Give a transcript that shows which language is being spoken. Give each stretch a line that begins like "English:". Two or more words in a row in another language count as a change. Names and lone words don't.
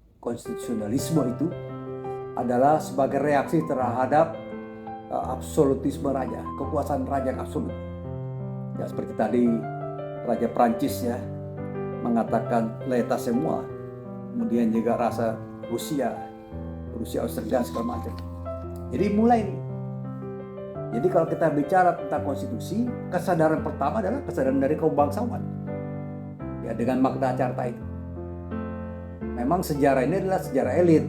Indonesian: konstitusionalisme itu adalah sebagai reaksi terhadap absolutisme raja, kekuasaan raja yang absolut. Ya seperti tadi Raja Prancis ya mengatakan
French: l'état c'est moi.
Indonesian: Kemudian juga rasa Rusia Australia segala macam. Jadi mulai nih. Jadi kalau kita bicara tentang konstitusi, kesadaran pertama adalah kesadaran dari kaum bangsawan. Ya dengan Magna Carta itu. Memang sejarah ini adalah sejarah elit.